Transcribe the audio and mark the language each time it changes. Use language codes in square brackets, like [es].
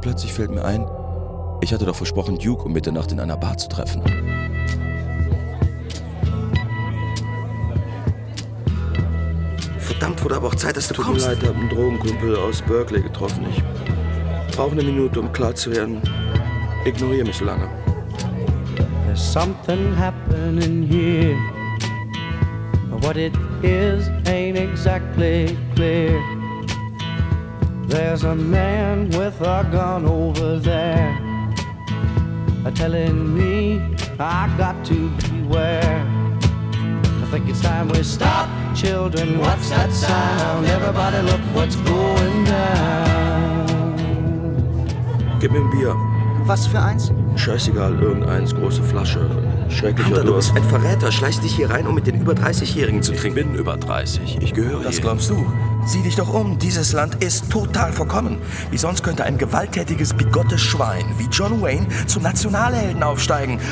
[de] Plötzlich fällt mir ein, ich hatte doch versprochen, Duke um Mitternacht in einer Bar zu treffen. Verdammt, wurde aber auch Zeit, dass du kommst. Tut mir leid, ich hab einen Drogenkumpel aus Berkeley getroffen. Ich brauche eine Minute, um klar zu werden. Ignoriere mich so lange. [en] There's something happening here. But what it is ain't exactly clear. There's a man with a gun over there. Telling me I got to beware. I think it's time we stop, children, what's that sound? Everybody look what's going down. [de] Gib mir ein Bier. Was für eins? Scheißegal, irgendeins, große Flasche. Schrecklicher Durst. Du bist ein Verräter, schleichst dich hier rein, um mit den über 30-Jährigen zu trinken. Ich bin über 30, ich gehöre das hier. Das glaubst du? Sieh dich doch um, dieses Land ist total verkommen. Wie sonst könnte ein gewalttätiges, bigottes Schwein wie John Wayne zu Nationalhelden aufsteigen?